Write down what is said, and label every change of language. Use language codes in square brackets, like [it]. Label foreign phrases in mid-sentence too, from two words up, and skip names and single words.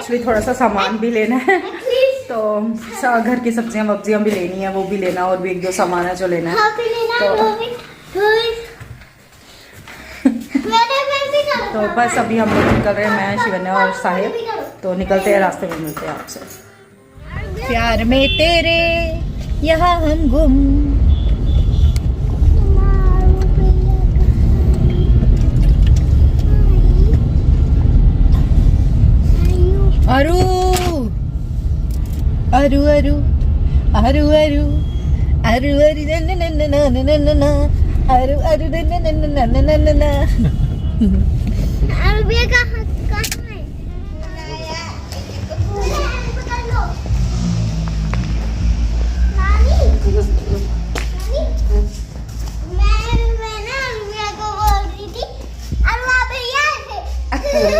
[hi] एक्चुअली थोड़ा सा सामान भी लेना है, तो घर की सब्जियां वब्जियां भी लेनी है, वो भी लेना, और भी एक दो सामान है जो लेना है। तो बस अभी हम लोग निकल रहे हैं, मैं, शिवन्या और साहिब। तो निकलते हैं, रास्ते में मिलते हैं आपसे। प्यार में तेरे यहाँ हम गुम। अरु अरु अरु अरु अरु अरु अरु न अरु अरु न। अरबिया कहाँ है? नानी, मैं ना अरबिया को बोल रही थी, अरवा भैया है।